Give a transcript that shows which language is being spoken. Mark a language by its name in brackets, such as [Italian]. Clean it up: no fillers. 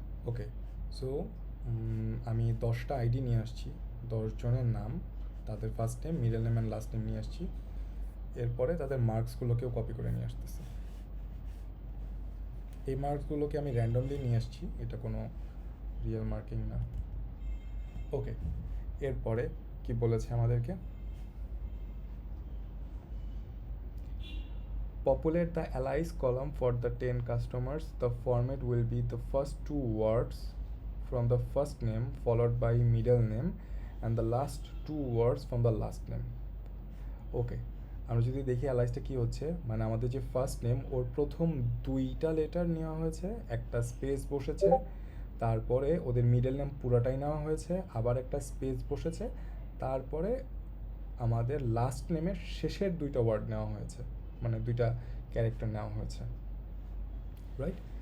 [Bangla] ওকে, so আমি 10টা ID নিয়ে আসছি, 10 জনের নাম, তাদের first name middle name and last name নিয়ে আসছি। এরপরে তাদের মার্কসগুলোকেও কপি করে নিয়ে আসতেছি। এই মার্কসগুলোকে আমি র্যান্ডমলি নিয়ে আসছি, এটা কোনো রিয়েল মার্কিং না। ওকে, এরপরে কি বলেছে আমাদেরকে, [English] populate the allies column for the 10 customers. The format will be the first 2 words from the first name followed by middle name and the last 2 words from the last name. [Bangla] ওকে, আমরা যদি দেখি অ্যালাইসটা কী হচ্ছে, মানে আমাদের যে ফার্স্ট নেম, ওর প্রথম 2টা letter নেওয়া হয়েছে, একটা স্পেস বসেছে, তারপরে ওদের মিডল নেম পুরাটাই নেওয়া হয়েছে, আবার একটা স্পেস বসেছে, তারপরে আমাদের লাস্ট নেমের শেষের 2টা ওয়ার্ড নেওয়া হয়েছে, মানে 2টা ক্যারেক্টার নেওয়া হয়েছে, রাইট?